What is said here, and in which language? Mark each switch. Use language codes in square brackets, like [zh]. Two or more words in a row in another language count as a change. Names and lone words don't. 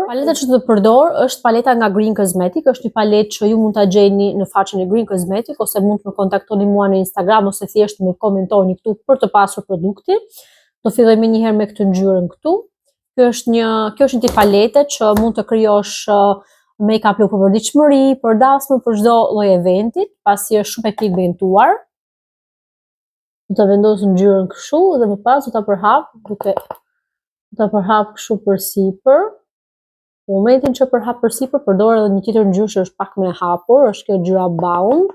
[sq] Paleta që të përdor është paleta nga Green Cosmetic, është një paletë që ju mund ta gjeni në faqen e Green Cosmetic ose mund të më kontaktoni mua në Instagram ose thjesht më komentoni këtu për të pasur produktin. Do fillojmë njëherë me këtë ngjyrën këtu. Kjo është një tip palete që mund të krijosh [en] make-up look [sq] për përditshmëri, për dasmë, për çdo lloj eventit, pasi është shumë e pigmentuar. Do ta vendos ngjyrën kështu dhe më pas do ta përhap duke ta përhap kështu përsipër. Në momentin që përhap përsipër, përdor edhe një tjetër ngjyrë që është pak më e hapur, është kjo ngjyra Bound.